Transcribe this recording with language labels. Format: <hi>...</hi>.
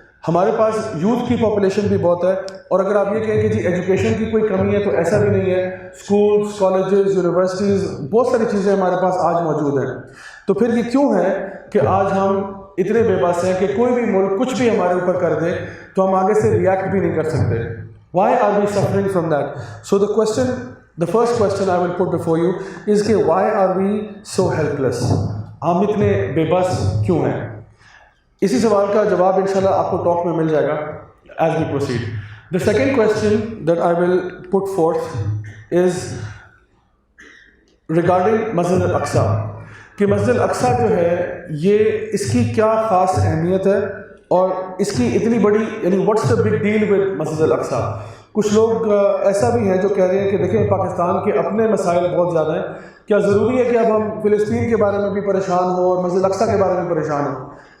<ur>ہمارے پاس یوتھ کی پاپولیشن بھی بہت ہے، اور اگر آپ یہ کہیں کہ جی ایجوکیشن کی کوئی کمی ہے تو ایسا بھی نہیں ہے، اسکولز، کالجز، یونیورسٹیز، بہت ساری چیزیں ہمارے پاس آج موجود ہیں۔ تو پھر یہ کیوں ہے کہ آج ہم اتنے بے بس ہیں کہ کوئی بھی ملک کچھ بھی ہمارے اوپر کر دے تو ہم آگے سے ریئیکٹ بھی نہیں کر سکتے؟</ur> <en>Why are we suffering from that? So the first question I will put before you is کہ why are we so helpless?</en> <ur>ہم اتنے بے بس کیوں ہیں؟ اسی سوال کا جواب انشاءاللہ آپ کو ٹاک میں مل جائے گا</ur> <en>as we proceed. The second question that I will put forth is regarding</en> <ur>مسجد الاقصیٰ، کہ مسجد الاقصیٰ جو ہے یہ اس کی کیا خاص اہمیت ہے، اور اس کی اتنی بڑی یعنی</ur> <en>what's the big deal with</en> <ur>مسجد الاقصیٰ۔ کچھ لوگ ایسا بھی ہیں جو کہہ رہے ہیں کہ دیکھیں پاکستان کے اپنے مسائل بہت زیادہ ہیں، کیا ضروری ہے کہ اب ہم فلسطین کے بارے میں بھی پریشان ہوں اور مسجد الاقصیٰ کے بارے میں پریشان ہوں؟</ur>